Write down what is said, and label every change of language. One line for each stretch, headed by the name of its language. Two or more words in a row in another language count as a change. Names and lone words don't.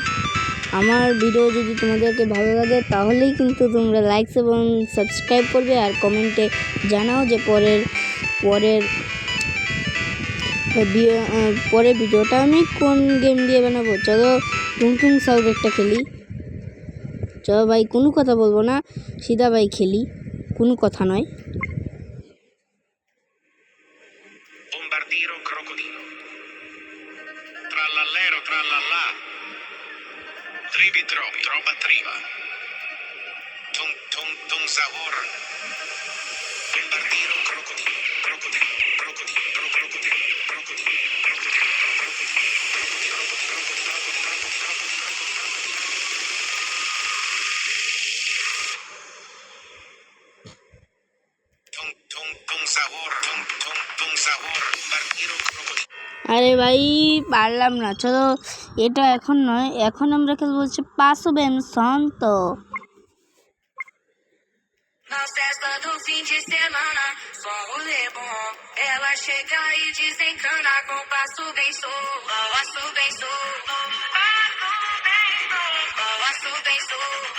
Bangla: আমার ভিডিও যদি তোমাদেরকে ভালো লাগে তাহলেই কিন্তু তোমরা লাইকস এবং সাবস্ক্রাইব করবে, আর কমেন্টে জানাও যে পরের ভিডিওটা আমি কোন গেম দিয়ে বানাবো। চলো টুং সাউন্ড একটা খেলি। চলো ভাই, কোনো কথা বলবো না, সিধা ভাই খেলি, কোনো কথা নয়। Bombardiero crocodilo. Trallallero trallallà. Tribi trobi. Troba triba. Tung tung tung sahur. Bombardiero crocodilo. Crocodilo. Crocodilo. Crocodilo. Crocodilo. Crocodilo. Tung tung tung sahur. Tung tung tung sahur. Bombardiero crocodilo. আরে ভাই, পারলাম না। চলো এটা এখন নয়, এখন আমরা খেলবো হচ্ছে Passo Ben Santo।
Portuguese: Na festa do fim de semana, só rolê bom. Ela chega e desencana com passo bem solto. Passo bem solto. Passo bem solto.